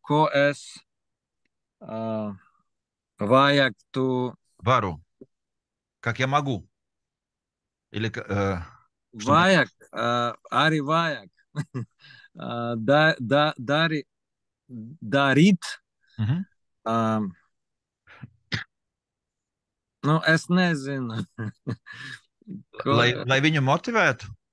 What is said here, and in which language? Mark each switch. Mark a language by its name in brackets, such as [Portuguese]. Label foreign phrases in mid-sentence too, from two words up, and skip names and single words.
[Latvian] es vajag tu... Varu. [Russian] Как я могу? Или... что [Latvian] Vajag, arī vajag. Darīt. Мгм. Nu, es nezinu. Lai viņu motivētu?